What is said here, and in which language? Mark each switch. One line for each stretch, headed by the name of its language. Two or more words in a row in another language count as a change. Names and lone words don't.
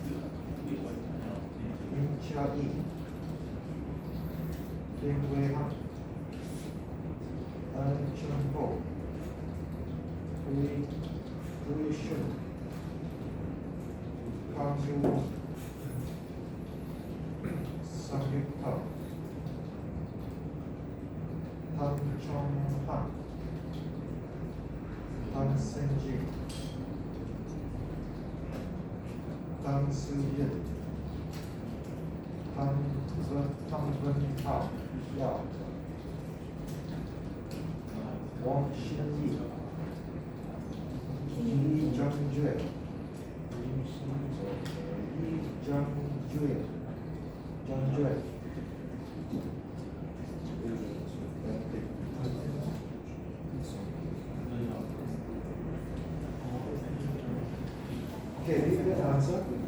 English: Lin Chia Yi. Lin Wei Han. An Chen Ho. Hui Shun. Kang Yu. Samyukta. Tan Chong Han. Tan Senji. Tan Su Yin. Tan Wen Tao. Yao. Wang Xin Yi. Yi Zhengjue. Yi Zhengjue. Zhengjue. Okay, did you get the answer?